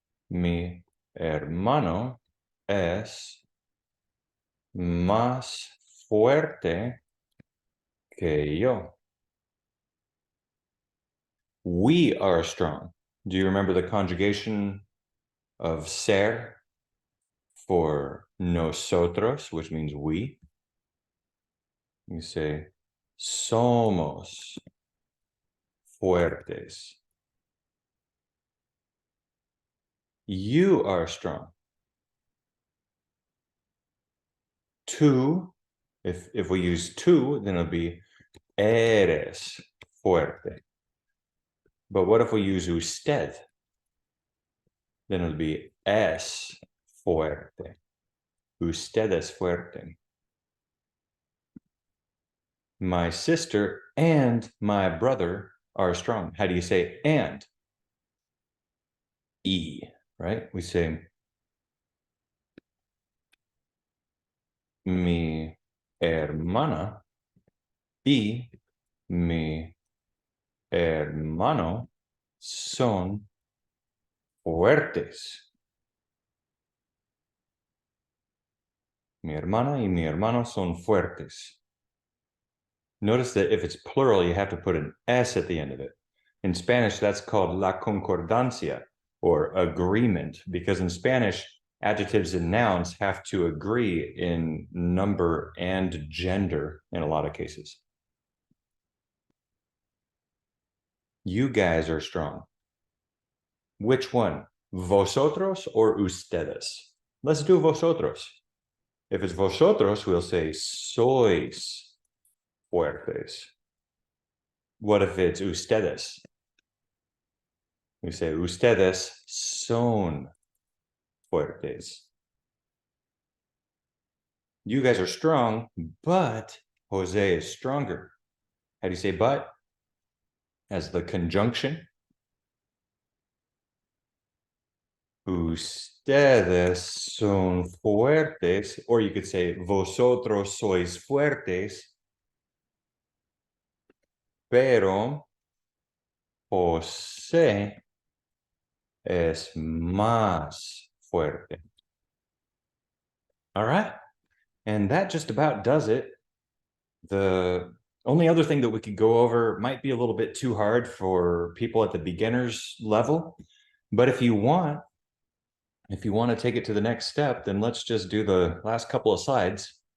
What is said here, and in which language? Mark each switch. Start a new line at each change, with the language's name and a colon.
Spanish: Mi hermano es más fuerte que yo.
English: We are strong. Do you remember the conjugation of ser for nosotros, which means we? You say
Spanish: somos fuertes.
English: You are strong. Tú, if we use tú, then it'll be
Spanish: eres fuerte.
English: But what if we use usted? Then it'll be
Spanish: es fuerte. Usted es fuerte.
English: My sister and my brother are strong. How do you say and? E, right? We say
Spanish: mi hermana y mi hermano son fuertes. Mi hermana y mi hermano son fuertes.
English: Notice that if it's plural, you have to put an S at the end of it. In Spanish, that's called la concordancia, or agreement, because in Spanish, adjectives and nouns have to agree in number and gender in a lot of cases. You guys are strong. Which one? Vosotros or ustedes? Let's do vosotros. If it's vosotros, we'll say
Spanish: sois fuertes.
English: What if it's ustedes? We say
Spanish: ustedes son fuertes.
English: You guys are strong, but Jose is stronger. How do you say but? As the conjunction.
Spanish: Ustedes son fuertes,
English: or you could say
Spanish: vosotros sois fuertes, pero José es más fuerte.
English: All right. And that just about does it. The only other thing that we could go over might be a little bit too hard for people at the beginners level. But if you want to take it to the next step, then let's just do the last couple of slides.